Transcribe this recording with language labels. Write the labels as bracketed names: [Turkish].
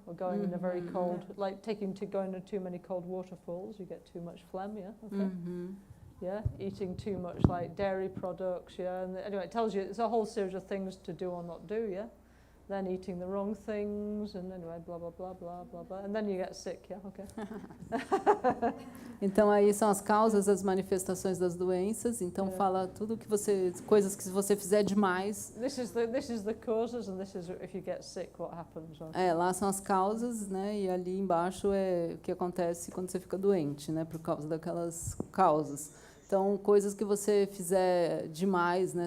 [English] Or going in a very cold, like going to too many cold waterfalls, you get too much phlegm, yeah? Okay. Yeah, eating too much like dairy products, yeah? And anyway, it tells you, it's a whole series of things to do or not do, yeah? Then eating the wrong things, and anyway, blah, blah, blah, blah, blah, blah. And then you get sick, yeah? Okay. [Portuguese] Então aí são as causas, as manifestações das doenças. Então fala tudo que coisas que se você fizer demais. [English] This is the causes, and this is if you get sick, what happens. [Portuguese] Okay? Lá são as causas, né? E ali embaixo é o que acontece quando você fica doente, né? Por causa daquelas causas. Então, coisas que você fizer demais, né?